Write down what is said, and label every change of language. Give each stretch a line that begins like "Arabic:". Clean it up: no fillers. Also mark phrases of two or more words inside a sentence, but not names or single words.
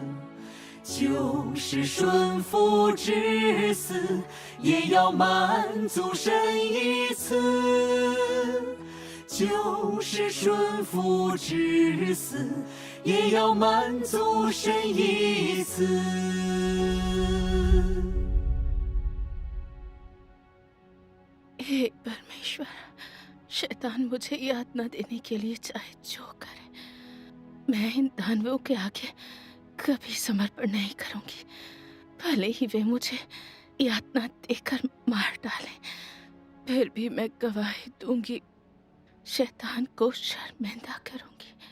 Chinese: 就是顺服至死，也要满足神一次。就是顺服至死，也要满足神一次。
Hindi: शैतान मुझे याद न देने के लिए चाहे जो करे, मैं इन दानवों के आगे कभी समर्पण नहीं करूंगी। भले ही वे मुझे यातना देकर मार डालें, फिर भी मैं गवाही दूंगी, शैतान को शर्मिंदा करूंगी।